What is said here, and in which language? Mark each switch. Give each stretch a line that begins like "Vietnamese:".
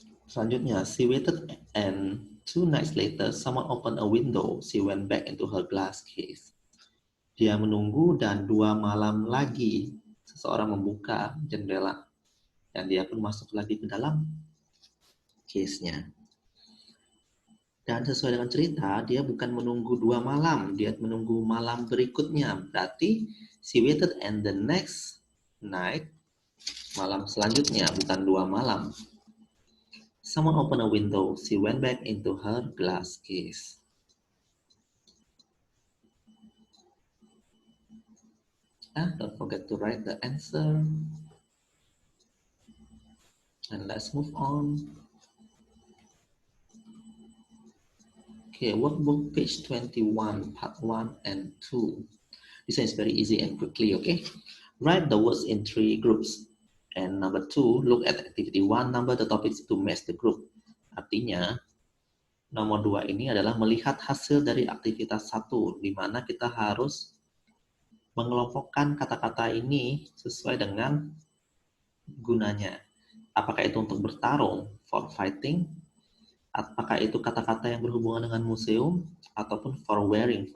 English: Selanjutnya, she waited and 2 nights later, someone opened a window. She went back into her glass case.
Indonesian: Dia menunggu dan 2 malam lagi seseorang membuka jendela dan dia pun masuk lagi ke dalam case-nya. Dan sesuai dengan cerita, dia bukan menunggu 2 malam, dia menunggu malam berikutnya.
English: Berarti she waited and the next night,
Indonesian: malam selanjutnya, bukan 2 malam.
English: Someone opened a window. She went back into her glass case. Don't forget to write the answer. And let's move on. Okay, workbook page 21, part 1 and 2. This one is very easy and quickly, okay? Write the words in 3 groups. And number 2, look at activity 1, number the topics to match the group.
Indonesian: Artinya, nomor 2 ini adalah melihat hasil dari aktivitas 1, di mana kita harus mengelompokkan kata-kata ini sesuai dengan gunanya. Apakah itu untuk bertarung,
English: for fighting,
Indonesian: apakah itu kata-kata yang berhubungan dengan museum, ataupun
English: for wearing.